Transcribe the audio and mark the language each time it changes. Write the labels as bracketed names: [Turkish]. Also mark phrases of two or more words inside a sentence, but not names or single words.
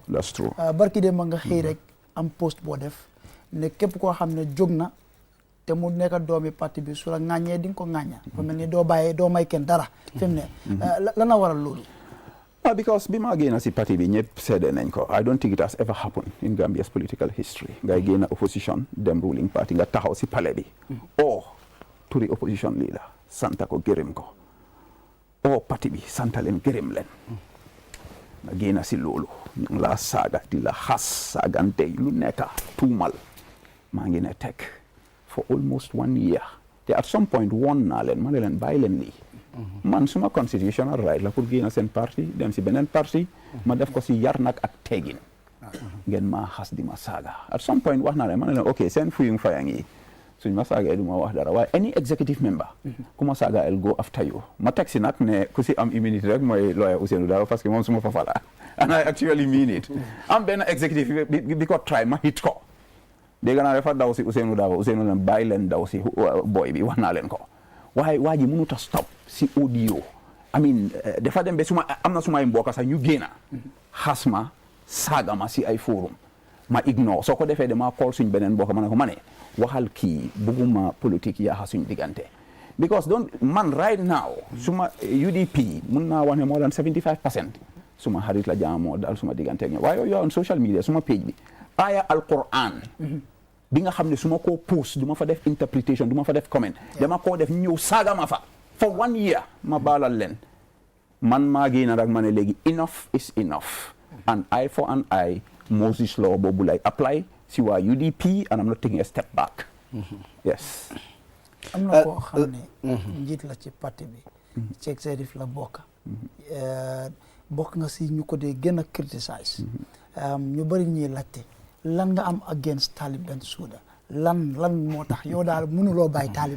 [English] that's true [Wolof] barki démb nga xëy rek am post boo def ne képp koo xam ne jóg na te mu nekk doomi parti bi su la ŋàññee di nga ko ŋàñña fa mel ni doo may kenn dara fi mu ne lan la waral loolu because bi ma génn si parti bi ñëpp seede nañ ko [English] I don't think it has ever happened in Gambia's political history [Wolof] ngay génn opposition dem ruling party nga taxaw si palais bi turi opposition leader santa ko gërëm ko parti bi santa leen gërëm leen nga génn si loolu ñu ngi laa saaga di la xas saagante lu nekk tuumal maa ngi ne teg [English] for almost 1 year [Wolof] te [English] at some point [Wolof] woon naa leen ma ne leen bàyyi leen lii man suma [English] constitutional right [Wolof] la pour génn seen parti dem si beneen parti ma def ko si yar nag ak teggin ngeen maa xas di ma saaga [English] at some point [Wolof] wax naa leen ma ne leen ok seen fuyung fayang yi suñ ma saaga du ma wax dara waaye [English] any executive member [Wolof] ku ma saaga el [English] go after you [Wolof] ma teg si nag ne ku si am immunity rek mooy lawyer Ousainou Darboe [French] parce que [Wolof] moom suma fafala [English] and I actually mean it [Wolof] am benn executive bi ko try ma hit ko dégg naa dafa daw si Ousainou Darboe Ousainou leen bàyyi leen daw si boy bi wax naa leen ko waaye waa ji mënut a stop si audio [English] I mean [Wolof] dafa dem ba am na sumay mbokk sax ñu génna xas ma saaga ma si ay forum ma ignore soo ko defee dama call suñ beneen mbokk ma ne ko ma ne waxal kii bugguma politique yaa suñ diggante because man [English] right now [Wolof] suma UDP mun naa wax ne [English] more than 75% [Wolof] suma xarit la jaamoo daal suma diggante ak ñoom waaye yow [English] on social media [Wolof] suma page bi [Arabic] آية القرآن [Wolof] bi nga xam ne su ma koo post du ma fa def interpretation du ma fa def comment dama koo def ñëw saaga ma fa for 1 year ma baalal leen man maa génn rek ma ne léegi [English] enough is enough an eye for an eye Moses law [Wolof] boobu lay apply si waa UDP [English] and I'm not taking a step back yes [Wolof] am na koo xam ne njiit la ci parti bi ci executive la bokk nga si ñu ko dee gën a criticize ñu bëri ñuy laajte lan nga am against Talib Bensouda lan moo tax yow daal mënuloo bàyyi Talib